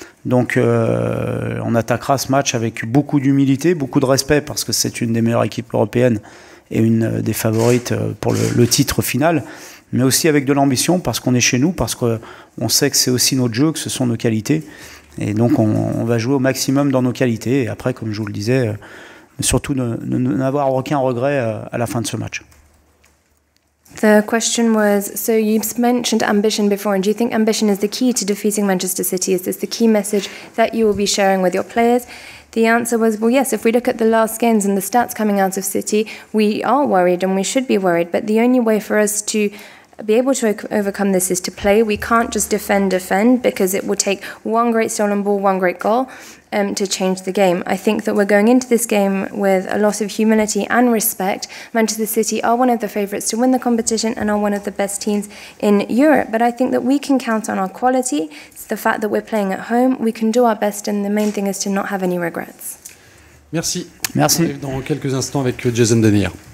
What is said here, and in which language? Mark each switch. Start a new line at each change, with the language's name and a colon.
French: Donc on attaquera ce match avec beaucoup d'humilité, beaucoup de respect, parce que c'est une des meilleures équipes européennes et une des favorites pour le titre final. mais aussi avec de l'ambition, parce qu'on est chez nous, parce qu'on sait que c'est aussi notre jeu, que ce sont nos qualités. Et donc on va jouer au maximum dans nos qualités. Et après, comme je vous le disais, surtout n'avoir aucun regret à la fin de ce match.
English: The question was, so you mentioned ambition before, and do you think ambition is the key to defeating Manchester City? Is this the key message that you will be sharing with your players? The answer was, well, yes, if we look at the last games and the stats coming out of City, we are worried and we should be worried, but the only way for us to be able to overcome this is to play. We can't just defend, because it will take one great stolen ball, one great goal to change the game. I think that we're going into this game with a lot of humility and respect. Manchester City are one of the favourites to win the competition and are one of the best teams in Europe. But I think that we can count on our quality. It's the fact that we're playing at home. We can do our best, and the main thing is to not have any regrets.
French: Merci. Merci. On arrive dans quelques instants avec Jason Denayer.